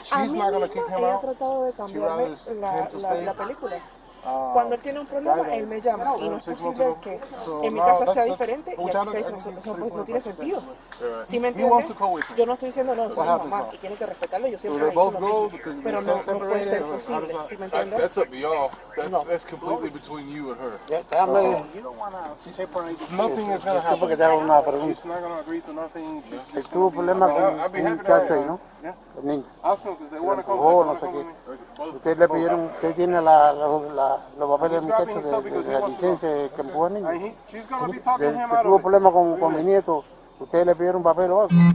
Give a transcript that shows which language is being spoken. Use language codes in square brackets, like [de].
[es] A mí misma ella ha tratado de cambiarme la película. Cuando él tiene un problema, él me llama. Y no es posible que en mi casa sea diferente y aquí sea diferente. Eso pues no tiene sentido. ¿Sí me entiendes? Yo no estoy diciendo no, soy mamá y tiene que respetarlo. Yo siempre he dicho lo mismo. Pero no puede ser posible. ¿Sí me entiendes? [en] That's up to y'all. That's completely between you and her. Nothing is going to happen. [es] Porque te hago una pregunta. [en] She's not going to agree to nothing. [es] Él tuvo problemas con un muchacho ahí, ¿no? El niño. Oh, no sé qué. Ustedes le pidieron, usted tiene los papeles del muchacho de la licencia que empujó al niño. Que tuvo problemas con mi nieto. ¿Ustedes le pidieron papel o algo?